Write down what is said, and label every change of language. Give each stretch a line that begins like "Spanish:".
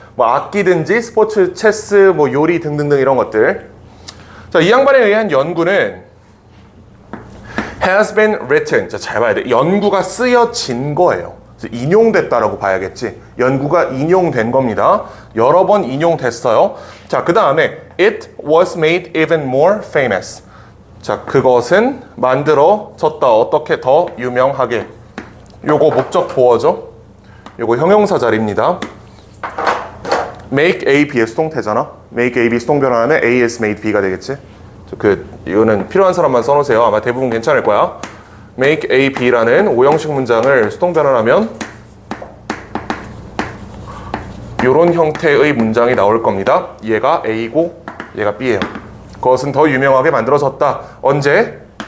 Korean: 뭐 악기든지 스포츠, 체스, 뭐 요리 등등등 이런 것들. 자, 이 양반에 의한 연구는
English: has been written.
Korean: 자, 잘 봐야 돼. 연구가 쓰여진 거예요. 인용됐다라고 봐야겠지. 연구가 인용된 겁니다. 여러 번 인용됐어요. 자, 그 다음에
English: it was made even more famous.
Korean: 자, 그것은 만들어졌다. 어떻게 더 유명하게. 요거 목적 보어죠. 요거 형용사 자리입니다. make A, B의 수동태잖아. make A, B 수동 변환하면
English: A is made B
Korean: 가 되겠지. 이거는 필요한 사람만 써놓으세요. 아마 대부분 괜찮을 거야. make A, B라는 오형식 문장을 수동 변환하면 이런 형태의 문장이 나올 겁니다. 얘가 A고 얘가 B예요. 그것은 더 유명하게 만들어졌다. 언제?